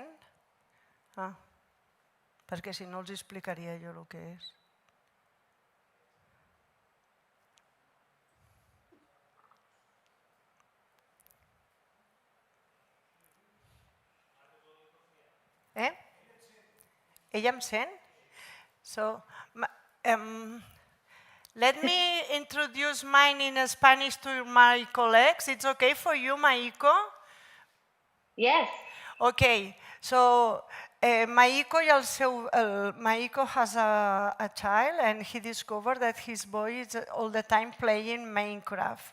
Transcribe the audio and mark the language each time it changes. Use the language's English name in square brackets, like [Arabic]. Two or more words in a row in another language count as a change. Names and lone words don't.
[Catalan] Ah, perquè si no els explicaria jo el que és. Ella em sent? [English] So, let me introduce mine in Spanish to my colleagues. It's okay for you, Maiko? Yes. Okay, so Maiko has a child, and he discovered that his boy is all the time playing Minecraft.